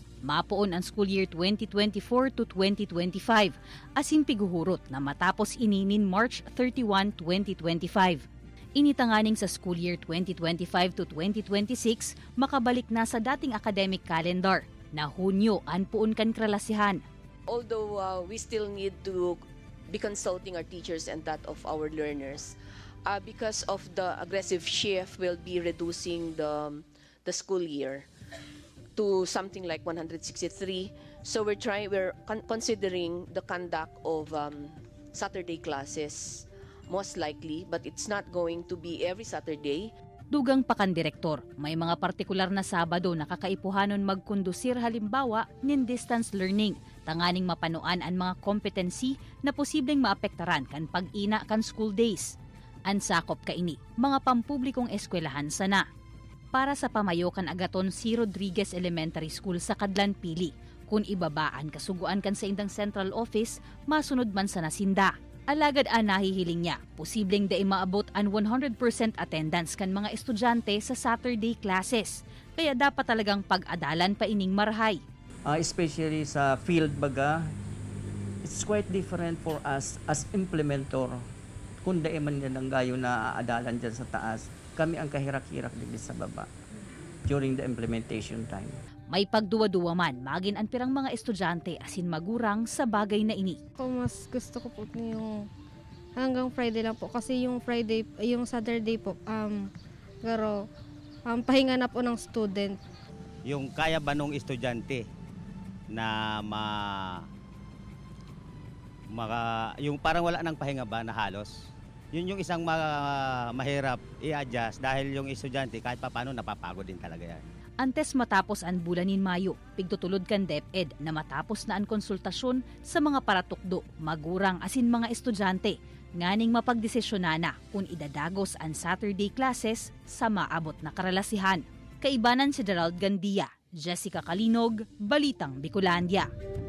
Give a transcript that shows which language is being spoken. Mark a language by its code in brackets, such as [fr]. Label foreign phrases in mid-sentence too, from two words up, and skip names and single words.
[bik] Mapuon ang [en] school year [bik] 2024 to 2025, asin piguhurot na matapos ininin March 31, 2025. Initanganing sa [en] school year [bik] 2025 to 2026, makabalik na sa dating [en] academic calendar [bik] na Hunyo anpuon kan kralasihan. [en] Although we still need to be consulting our teachers and that of our learners, because of the aggressive shift, we'll be reducing the school year to something like 163. So we're considering the conduct of Saturday classes, most likely, but it's not going to be every Saturday. [bik] Dugang pakandirektor, may mga partikular na Sabado na kakaipuhanon magkondusir halimbawa nin [en] distance learning, [bik] tanganing mapanuan ang mga competency na posibleng maapektaran kan pag-ina kan [en] school days. [bik] Ansakop kaini, mga pampublikong eskwelahan sana. Para sa pamayo kan Agaton C. Rodriguez Elementary School sa Kadlan Pili, kung ibabaan kasuguan kan sa indang [en] central office, [bik] masunod man sa nasinda. Alagad ang nahihiling niya, posibleng dai maabot ang 100% attendance kan mga estudyante sa [en] Saturday classes. [bik] Kaya dapat talagang pag-adalan pa ining marhay. Especially sa field baga, [en] it's quite different for us as implementor. [bik] Kung dai man yan ang gayo na aadalan dyan sa taas, kami ang kahirak-hirak din sa baba [en] during the implementation time. [bik] May pagduwa-duwa man, magin ang pirang mga estudyante asin magurang sa bagay na ini. [tl] Mas gusto ko po yung hanggang Friday lang po kasi yung Saturday po, pahinga na po ng student. Yung kaya ba nung estudyante na yung parang wala nang pahinga ba na halos? Yun yung isang mahirap i-adjust dahil yung estudyante kahit paano napapagod din talaga yan. [bik] Antes matapos ang bulanin Mayo, pigtutulod kan DepEd na matapos na ang konsultasyon sa mga paratukdo, magurang asin mga estudyante, nganing mapagdesisyonana kung idadagos ang [en] Saturday classes [bik] sa maabot na karalasihan. Kaibanan si Gerald Gandia, Jessica Calinog, Balitang Bicolandia.